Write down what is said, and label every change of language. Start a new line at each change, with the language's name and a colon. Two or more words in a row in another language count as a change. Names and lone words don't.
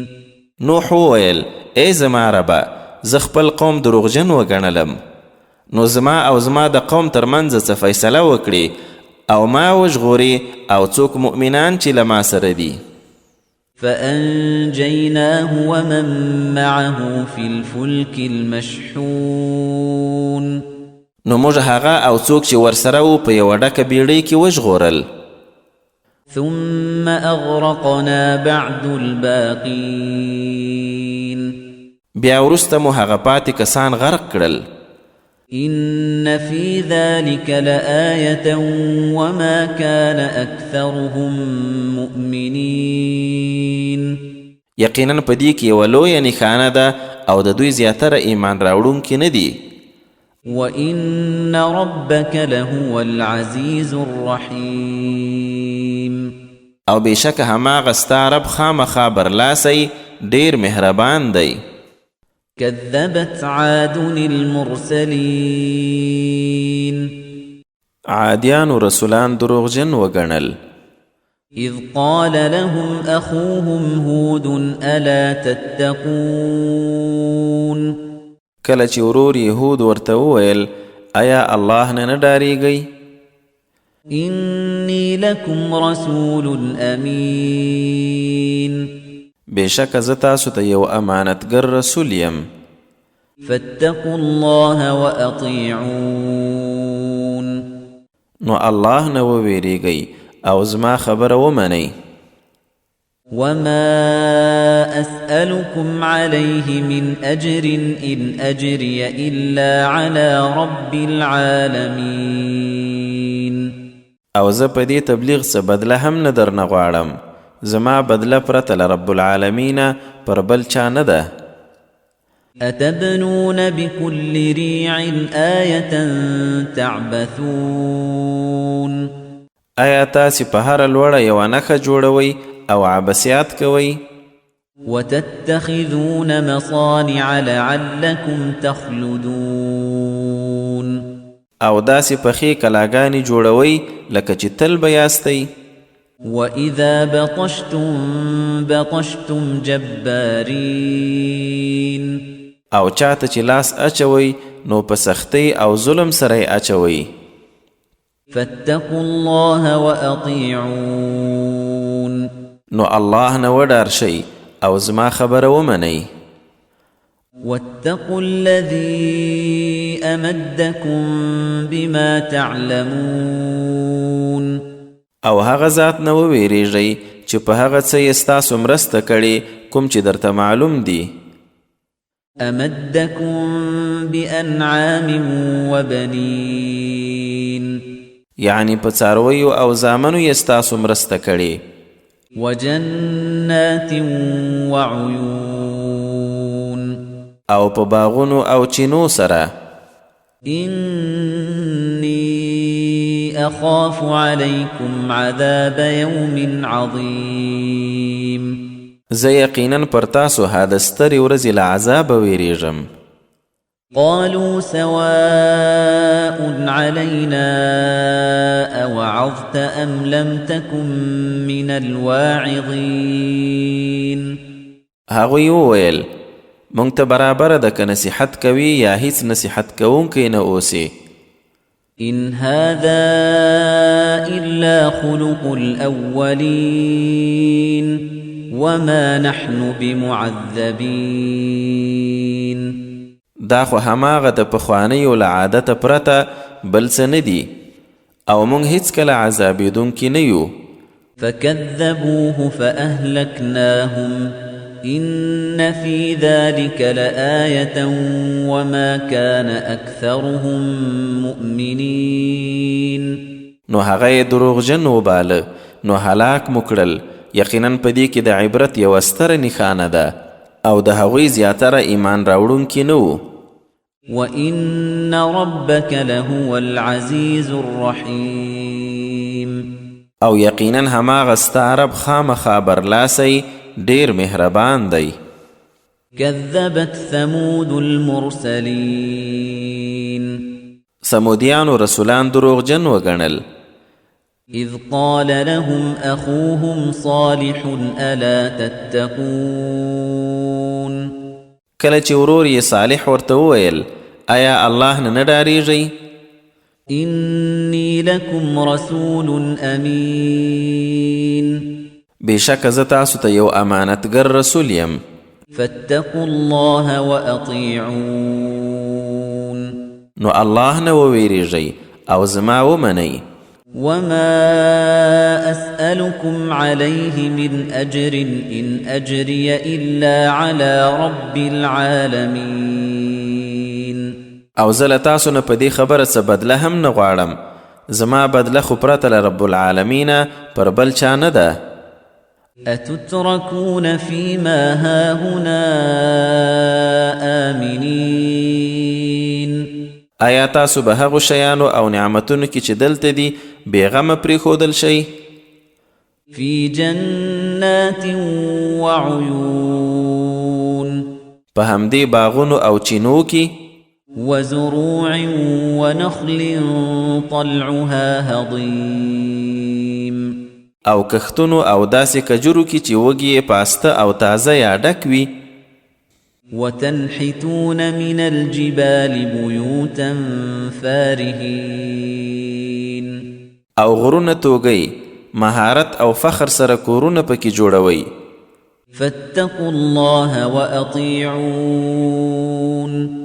Pashto: نوح وویل ای زما ربه زه خپل قوم دروغجن وګڼلم نو زما او زما د قوم ترمنځ څه فیصله وکړي او ما وژغوري او څوک مؤمنان چې له ما سره دي.
Arabic: فأنجيناه ومن معه في الفلك المشحون
Pashto: نو موږ هغه او څوک چې ورسره وو په یوه ډکه بیړۍ کې وژغورل.
Arabic: ثم أغرقنا بعد الباقين
Pashto: بیا وروسته مو هغه پاتې کسان غرق کړل.
Arabic: إن في ذلك لآية وما كان أكثرهم مؤمنين.
Pashto: یقینا په دې کې یوه لویه نښانه ده او د دوی زیاتره ایمان راوړونکي نه دي.
Arabic: وإن ربك لهو العزيز الرحيم.
Pashto: او بېشکه هماغه ستا رب خامخا برلاسی ډیر مهربان دی.
Arabic: كذبت عاد المرسلين
Pashto: عادیانو رسولان دروغجن وګڼل.
Arabic: إذ قال لهم أخوهم هود ألا تتقون
Pashto: کله چې ورور یهود ورته وویل آیا الله نه ډاریږئ؟
Arabic: إني لكم رسول أمين
Pashto: بېشکه زه تاسو ته یو امانتګر رسول یم.
Arabic: فاتقوا الله وأطيعون
Pashto: نو الله نه وویریږئ او زما خبره ومنئ.
Arabic: وما أسألكم عليه من أجر إن أجري إلا على رب العالمين
Pashto: او زه په دې تبلیغ څه بدله هم نه درنه غواړم. زما بدله پرته له
Arabic: رب العالمین
Pashto: پر بل چا نه ده.
Arabic: أتبنون بكل ريع آية تعبثون
Pashto: آیا تاسې په هره لوړه یوه نښه جوړوئ او عبثیات کوئ؟
Arabic: وتتخذون مصانع لعلكم تخلدون
Pashto: او داسې پخې کلاګانې جوړوئ لکه چې تل به یاستئ.
Arabic: وإذا بطشتم بطشتم جبارين
Pashto: او چاته چې لاس اچوئ نو په سختۍ او ظلم سره یې اچوئ.
Arabic: فاتقوا الله وأطيعون
Pashto: نو الله نه وډار شئ او زما خبره ومنئ.
Arabic: واتقوا الذي أمدكم بما تعلمون
Pashto: او هغه ذات نه وویریږئ چې په هغه څه یې ستاسو مرسته کړې کوم چې درته معلوم دي.
Arabic: أمدكم بأنعام وبنين
Pashto: یعنی په څارویو او زامنو یې ستاسو مرسته کړې.
Arabic: وجنات وعيون
Pashto: او په باغونو او چینو سره.
Arabic: إني أخاف عليكم عذاب يوم عظيم
Pashto: زه یقینا پر تاسو هاده سترې ورځې له عذابه ویریږم.
Arabic: قالوا سواء علينا أوعظت أم لم تكن من الواعظين
Pashto: هغوی وویل مونږ ته برابره ده که نصیحت کوي یا هیڅ نصیحت کوونکی نه اوسي.
Arabic: إن هذا إلا خلق الأولين وما نحن بمعذبين
Pashto: دا خو هماغه د پخوانیو له عادته پرته بل څه نه دي او موږ هیڅکله عذابېدونکي نه یو.
Arabic: فكذبوه فأهلكناهم إن في ذلك لآية وما كان أكثرهم مؤمنين
Pashto: نو هغه یې دروغجن وباله نو هلاک مو کړل. یقینا په دې کې د عبرت یوه ستره نښانه ده او د هغوی زیاتره ایمان راوړونکي نه وو.
Arabic: وإن ربك لهو العزيز الرحيم
Pashto: او یقینا هماغه ستا رب خامخا برلاسی ډیر مهربان دی.
Arabic: كذبت ثمود المرسلين
Pashto: سمودیانو رسولان دروغجن وګڼل.
Arabic: إذ قال لهم أخوهم صالح ألا تتقون
Pashto: کله چې ورور یې صالح ورته وویل آیا الله نه ډاریږئ؟
Arabic: إني لكم رسول أمين
Pashto: بېشکه زه تاسو ته یو امانتګر رسول یم.
Arabic: فاتقوا الله وأطيعون
Pashto: نو الله نه وویریږئ او زما ومنئ.
Arabic: وما أسألكم عليه من أجر إن أجري إلا على رب العالمين
Pashto: او زه له تاسو نه په دې خبره څه بدله هم نه غواړم. زما بدله خو پرته له
Arabic: رب العالمین
Pashto: پر بل چا نه ده.
Arabic: أتتركون فيما هاهنا آمنين
Pashto: آیا تاسو به هغو شیانو او نعمتونو کې چې دلته دي بېغمه پرېښودل شئ؟
Arabic: في جنات وعيون
Pashto: په همدې باغونو او چینو کې
Arabic: وزروع ونخل طلعها هضيم
Pashto: او کښتونو او داسې کجورو کې چې وږي یې پاسته او تازه یا ډک وي
Arabic: وتنحتون من الجبال بيوتا فارهين
Pashto: او غرونه توګئ مهارت او فخر سره کورونه پکې جوړوي
Arabic: فاتقوا الله وأطيعون